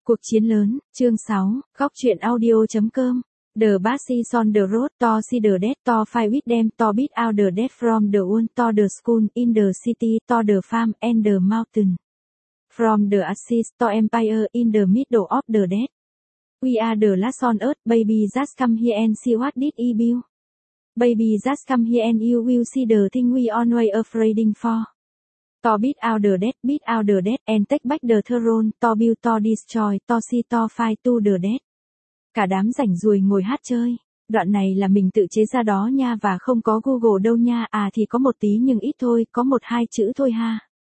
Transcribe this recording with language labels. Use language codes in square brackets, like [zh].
[vi] Cuộc chiến lớn, chương 6, góc chuyện audio.com. [en] The basis on the road to see the dead to fight with them to beat out the dead from the wound to the school in the city to the farm and the mountain. From the ashes to empire in the middle of the dead. We are the last on earth, baby just come here and see what did he build. Baby just come here and you will see the thing we always afraid for. To beat out the dead, and take back the throne, to build, to destroy, to see, to fight to the dead. [vi] Cả đám rảnh rùi ngồi hát chơi. Đoạn này là mình tự chế ra đó nha và không có Google đâu nha. À thì có một tí nhưng ít thôi, có một hai chữ thôi ha.